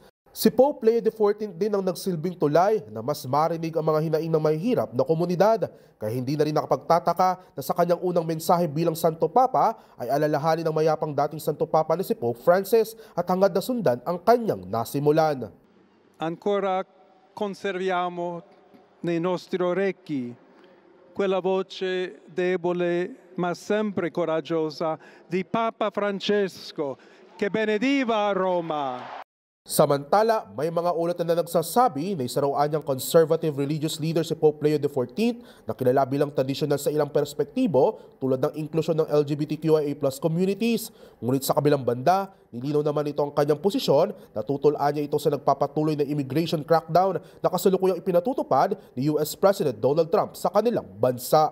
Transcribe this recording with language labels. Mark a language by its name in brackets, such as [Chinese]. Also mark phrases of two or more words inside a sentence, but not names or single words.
[Filipino] Si Pope Leo XIV din ang nagsilbing tulay na mas marinig ang mga hinaing ng mahihirap na komunidad, kaya hindi na rin nakapagtataka na sa kanyang unang mensahe bilang Santo Papa ay alalahanin ng mayapang dating Santo Papa na si Pope Francis at hangad na sundan ang kanyang nasimulan. [Italian] Ancora conserviamo nei nostri orecchi quella voce debole ma sempre coraggiosa di Papa Francesco che benediva Roma. [Filipino] Samantala, may mga ulat na nagsasabi na isa raw anyang [English] conservative religious leader [Filipino] si Pope Leo XIV na kilala bilang tradisyonal sa ilang perspektibo tulad ng inklusyon ng [English] LGBTQIA+ communities. [Filipino] Ngunit sa kabilang banda, nilinaw naman ito ang kanyang posisyon na tutulaan niya ito sa nagpapatuloy na [English] immigration crackdown [Filipino] na kasalukuyang ipinatutupad ni US President Donald Trump sa kanilang bansa.